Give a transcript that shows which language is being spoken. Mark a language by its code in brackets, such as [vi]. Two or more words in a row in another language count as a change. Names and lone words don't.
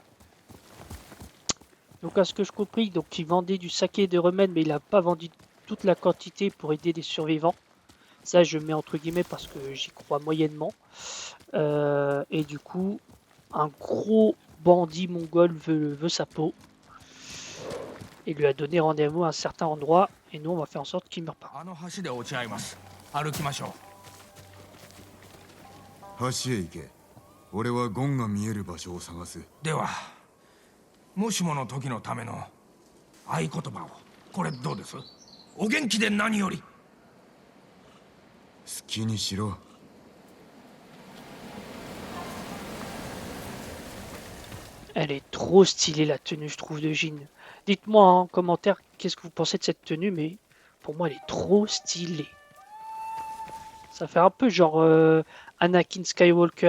[fr] Donc à ce que je compris, donc il vendait du saké et des remèdes, mais il n'a pas vendu toute la quantité pour aider des survivants. Ça je mets entre guillemets parce que j'y crois moyennement. Et du coup, un gros bandit mongol veut sa peau. Et lui a donné rendez-vous à un certain endroit. Et nous on va faire en sorte qu'il ne meure pas. [ja] 橋へ行け。俺はゴンが見える場所を探す。では、もしもの時のための合言葉を。これどうです？お元気で何より。好きにしろ。 [fr] Elle est trop stylée la tenue, je trouve, de Jin. Dites-moi en commentaire qu'est-ce que vous pensez de cette tenue, mais pour moi elle est trop stylée. Ça fait un peu genre Anakin Skywalker.